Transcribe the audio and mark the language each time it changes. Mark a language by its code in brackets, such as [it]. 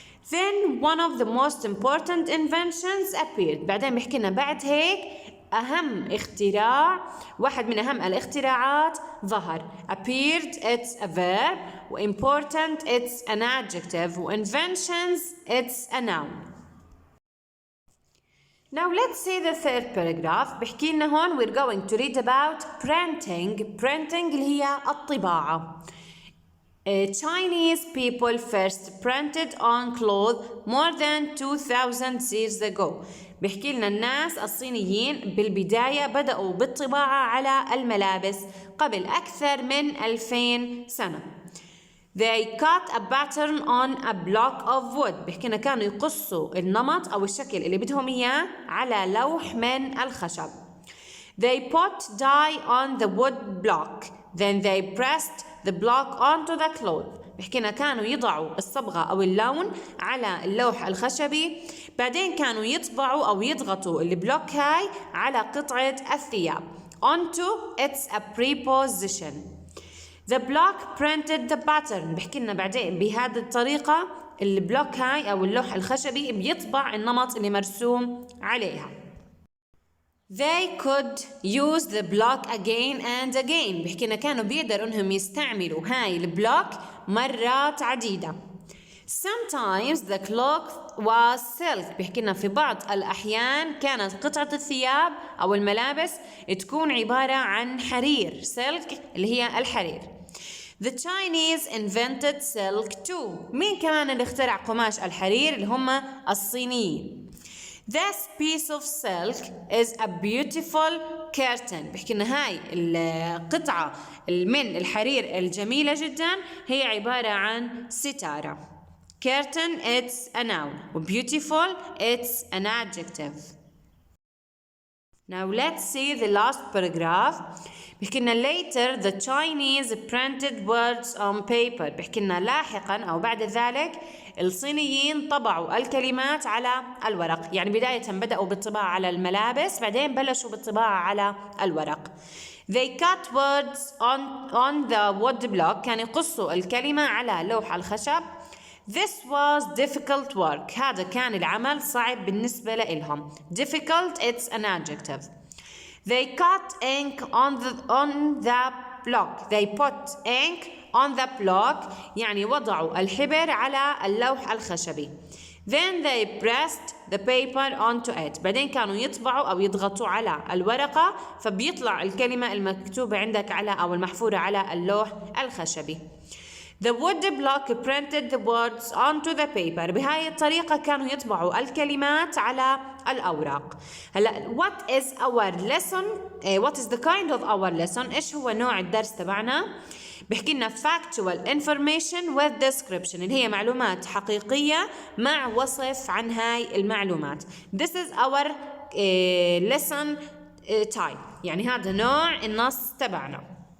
[en] Then one of the most important inventions appeared. [ar] بعدين بحكي لنا بعد هيك أهم اختراع واحد من أهم الاختراعات ظهر. [en] Appeared it's a verb و important it's an adjective و inventions it's a noun. Now let's see the third paragraph. [ar] بحكي لنا هون [en] we're going to read about printing. [ar] Printing اللي هي الطباعة. [en] Chinese people first printed on cloth more than 2000 years ago. [ar] بحكي لنا الناس الصينيين بالبداية بدأوا بالطباعة على الملابس قبل أكثر من 2000 سنة. [en] They cut a pattern on a block of wood. [ar] بحكي لنا كانوا يقصوا النمط أو الشكل اللي بدهم إياه على لوح من الخشب. [en] They put dye on the wood block. Then they pressed the block onto the cloth. [ar] بحكي لنا كانوا يضعوا الصبغة أو اللون على اللوح الخشبي، بعدين كانوا يطبعوا أو يضغطوا البلوك هاي على قطعة الثياب. [en] Onto it's a preposition. The block printed the pattern. [ar] بحكي لنا بعدين بهذه الطريقة البلوك هاي أو اللوح الخشبي بيطبع النمط اللي مرسوم عليها. [en] They could use the block again and again. [ar] بحكي لنا كانوا بيقدروا انهم يستعملوا هاي البلوك مرات عديدة. [en] Sometimes the cloth was silk. [ar] بحكي لنا في بعض الأحيان كانت قطعة الثياب أو الملابس تكون عبارة عن حرير. silk اللي هي الحرير. [en] The Chinese invented silk too. [ar] مين كمان اللي اخترع قماش الحرير؟ اللي هم الصينيين. [en] This piece of silk is a beautiful curtain. [ar] بحكي لنا هاي القطعة من الحرير الجميلة جدا هي عبارة عن ستارة. [en] Curtain it's a noun و beautiful it's an adjective. Now let's see the last paragraph. [ar] بحكي لنا [en] later the Chinese printed words on paper. [ar] بحكي لنا لاحقا أو بعد ذلك الصينيين طبعوا الكلمات على الورق. يعني بداية بدأوا بالطباعة على الملابس بعدين بلشوا بالطباعة على الورق. [en] They cut words on the wood block. [ar] كانوا يقصوا الكلمة على لوح الخشب. [en] This was difficult work. [ar] هذا كان العمل صعب بالنسبة لهم. [en] Difficult it's an adjective. They cut ink on the block. They put ink on the block [ar] يعني وضعوا الحبر على اللوح الخشبي. [en] Then they pressed the paper onto it. [ar] بعدين كانوا يطبعوا أو يضغطوا على الورقة فبيطلع الكلمة المكتوبة عندك على أو المحفورة على اللوح الخشبي. [en] The wood block printed the words onto the paper. [ar] بهاي الطريقة كانوا يطبعوا الكلمات على الأوراق. [en] هلا what is our lesson? What is the kind of our lesson? [ar] إيش هو نوع الدرس تبعنا؟ بحكي لنا [en] factual information with description [ar] اللي هي معلومات حقيقية مع وصف عن هاي المعلومات. [en] This is our lesson type. [ar] يعني هذا نوع النص تبعنا.